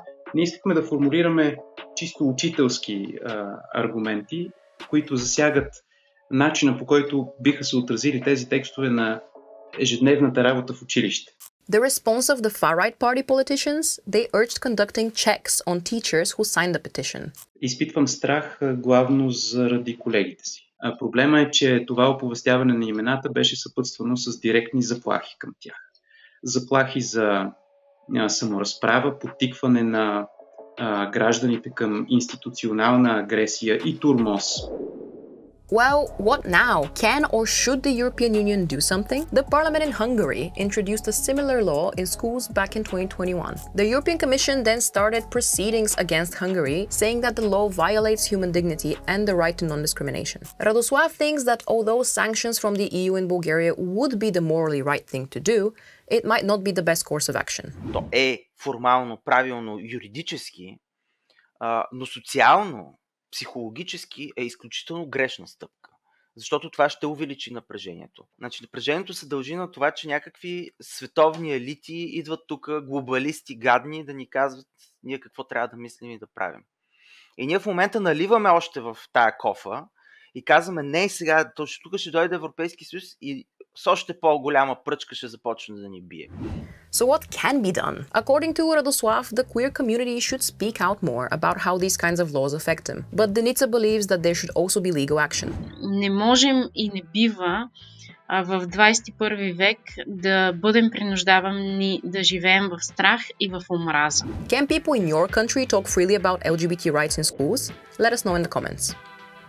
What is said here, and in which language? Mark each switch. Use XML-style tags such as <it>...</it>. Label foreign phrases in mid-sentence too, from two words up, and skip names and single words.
<bg>Ние искахме да формулираме чисто учителски аргументи, които засягат начина, по който биха се отразили тези текстове на ежедневната работа в училище.</bg> <en>The response of the far-right party politicians, they urged conducting checks on teachers who signed the petition.</en> <bg>Изпитвам страх главно заради колегите си. Проблема е, че това оповестяване на имената беше съпътствано с директни заплахи към тях. Заплахи за саморазправа, подтикване на гражданите към институционална агресия и турмоз.</bg> <en>Well, what now? Can or should the European Union do something? The parliament in Hungary introduced a similar law in schools back in 2021. The European Commission then started proceedings against Hungary, saying that the law violates human dignity and the right to non-discrimination. Radoslav thinks that although sanctions from the EU in Bulgaria would be the morally right thing to do, it might not be the best course of action.</en> <bg>То е формално, правилно, юридически, но социално, психологически е изключително грешна стъпка, защото това ще увеличи напрежението. Значи напрежението се дължи на това, че някакви световни елити идват тук, глобалисти гадни, да ни казват ние какво трябва да мислим и да правим. И ние в момента наливаме още в тая кофа и казваме не сега, точно тук ще дойде Европейски съюз и с още по-голяма пръчка ще започне да ни бие.</bg> <en>So what can be done? According to Radoslav, the queer community should speak out more about how these kinds of laws affect them. But Danica believes that there should also be legal action.</en> <bg>Не можем и не бива в 21 век да бъдем принуждавани да живеем в страх и в омраза.</bg> <en>Can people in your country talk freely about LGBT rights in schools? Let us know in the comments.</en>